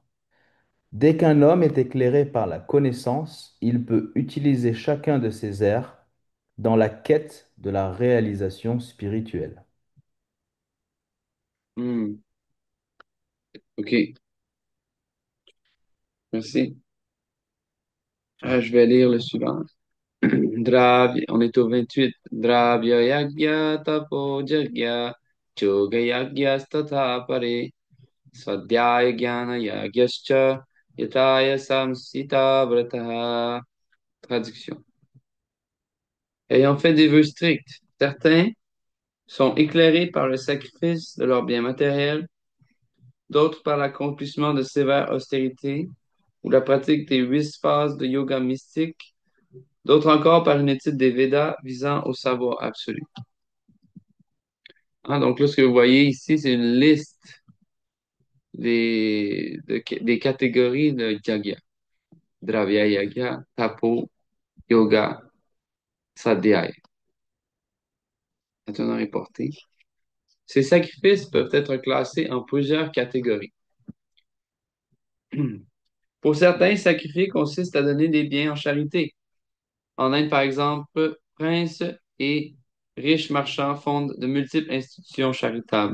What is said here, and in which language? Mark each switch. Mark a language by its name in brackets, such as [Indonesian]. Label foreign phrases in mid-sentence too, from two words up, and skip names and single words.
[French] Dès qu'un homme est éclairé par la connaissance, il peut utiliser chacun de ses airs dans la quête de la réalisation spirituelle. Hmm, OK, merci. Je vais lire le suivant. On est au 28. [Sanskrit] द्रव्य यज्ञ तपो यज्ञ योग यज्ञ स्तथा परे स्वाध्याय ज्ञान यज्ञाश्च यतय संशित व्रताः. [French] Traduction. Ayant fait des vœux stricts, certains sont éclairés par le sacrifice de leurs biens matériels, d'autres par l'accomplissement de sévères austérités ou la pratique des 8 phases de yoga mystique, d'autres encore par une étude des Védas visant au savoir absolu. Hein, donc là, ce que vous voyez ici, c'est une liste des catégories de yagya. [Sanskrit] द्रव्य यज्ञ, तपो, योग, स्वाध्याय. [French] Maintenant reporté. Ces sacrifices peuvent être classés en plusieurs catégories. Pour certains, sacrifier consiste à donner des biens en charité. En Inde, par exemple, princes et riches marchands fondent de multiples institutions charitables.